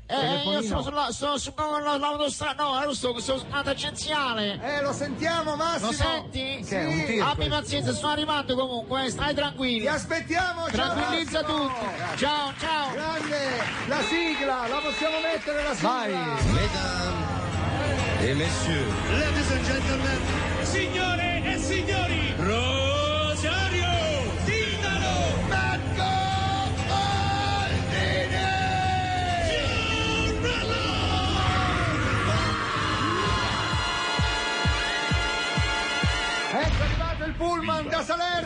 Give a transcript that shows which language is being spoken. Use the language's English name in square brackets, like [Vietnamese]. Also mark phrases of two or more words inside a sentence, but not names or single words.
[Italian] Io sto sull'autostrada, no, sto su una tangenziale. Lo sentiamo Massimo. Lo senti? Sì. Abbi pazienza, sto arrivando comunque, stai tranquillo. Ti aspettiamo, tranquillizza tutti. Ciao. Grande, la sigla, la possiamo mettere la sigla. Vai. [French] Mesdames et messieurs, [English] ladies and gentlemen, [Italian] Signore e signori, Rosario Titano, Marco Aldini! Ecco arrivato il pullman da Salerno.